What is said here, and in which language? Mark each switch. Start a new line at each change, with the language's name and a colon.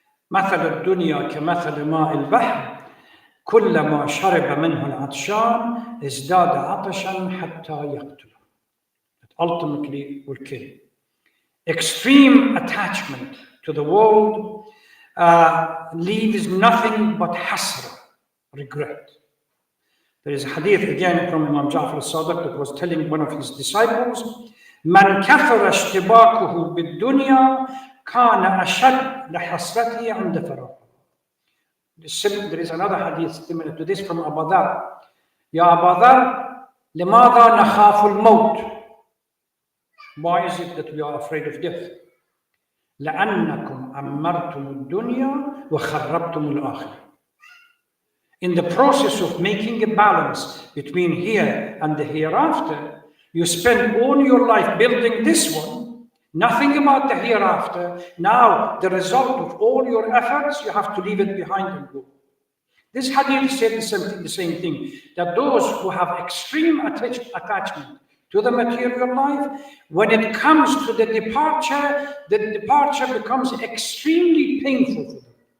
Arabic: مثل الدنيا كمثل ماء البحر كلما شرب منه العطشان ازداد عطشا حتى يقتله.
English: It ultimately will kill. Extreme attachment to the world leaves nothing but hasra, regret. There is a hadith again from Imam Ja'far al-Sadiq that was telling one of his disciples,
Arabic: من كثر اشتباكه بالدنيا كان أشد لحسرته عند فراغه.
English: There is another hadith similar to this from Abu Dar.
Arabic: Ya Abu Dar, لماذا نخاف الموت?
English: Why is it that we are afraid of death?
Arabic: لأنكم أمرتم الدنيا وخربتم الآخرة.
English: In the process of making a balance between here and the hereafter, you spend all your life building this one, Nothing about the hereafter. Now, the result of all your efforts, you have to leave it behind and go. This hadith said the same thing, that those who have extreme attachment to the material life, when it comes to the departure becomes extremely painful for them.